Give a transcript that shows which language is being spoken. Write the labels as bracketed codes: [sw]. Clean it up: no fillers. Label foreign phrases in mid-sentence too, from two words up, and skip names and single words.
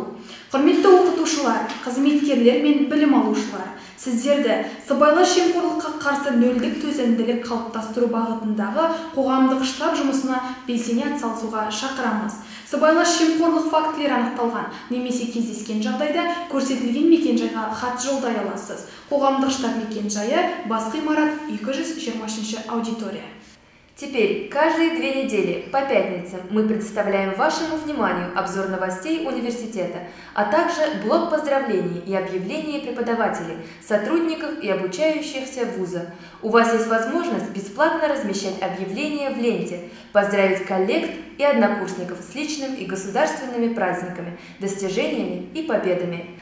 [kk] Құрметті оқытушылар, қызметкерлер мен білім алушылар, сіздерді сыбайлас жемқорлыққа қарсы нөлдік төзімділік қалыптастыру бағытындағы қоғамдық штаб жұмысына белсене атсалысуға шақырамыз. Сыбайлас жемқорлық фактілері анықталған немесе кездескен жағдайда көрсетілген мекенжайға хат жолдай аласыз. Қоғамдық штаб мекенжайы бас ғимарат 223 аудитория. [ru] Теперь каждые 2 недели по пятницам мы представляем вашему вниманию обзор новостей университета, а также блок поздравлений и объявлений преподавателей, сотрудников и обучающихся вуза. У вас есть возможность бесплатно размещать объявления в ленте, поздравить коллег и однокурсников с личным и государственными праздниками, достижениями и победами.